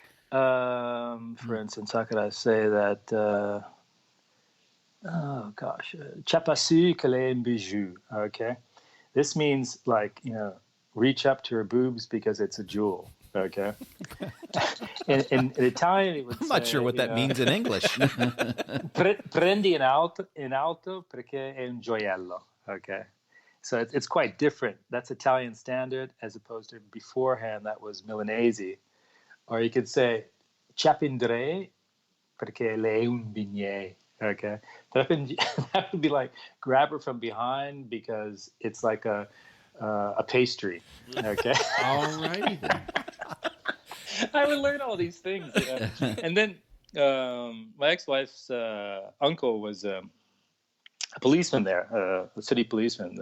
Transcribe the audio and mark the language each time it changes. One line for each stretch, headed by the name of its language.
English: For instance, how could I say that? Oh gosh,
Lombard: Chapasu kale bijou.
English: Okay, this means like reach up to her boobs because it's a jewel. Okay. in Italian, it would I'm not sure what that means in English.
Italian: Prendi in alto perché è un gioiello.
English: Okay. So it's quite different. That's Italian standard as opposed to beforehand that was Milanese. Or you could say
Italian: Chapindre perché lei è un bignè.
English: Okay. That would be like grab her from behind because it's like a pastry. Okay. All righty then. I would learn all these things. And then my ex-wife's uncle was a policeman there, a city policeman.